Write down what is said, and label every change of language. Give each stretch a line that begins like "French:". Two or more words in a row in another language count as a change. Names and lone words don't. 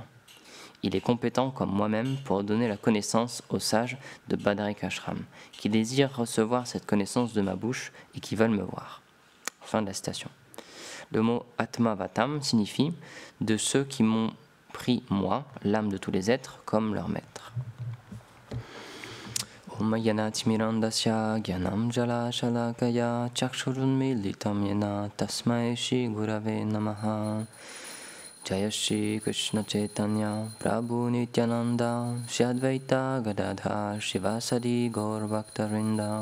French: Il est compétent comme moi-même pour donner la connaissance aux sages de Badarik-ashram, qui désirent recevoir cette connaissance de ma bouche et qui veulent me voir. Fin de la citation. Le mot Atmavatam signifie « de ceux qui m'ont pris, moi, l'âme de tous les êtres, comme leur maître ».
Sanskrit: Om Yanatimirandasya Gyanam Jala Shalakaya Chakshurunmilitam Yena Tasmai Shri Gurave Namaha. Jaya Shri Krishna Chaitanya Prabhu Nityananda Shri Advaita Gadadhar Shivasadi Gaur Bhaktarinda.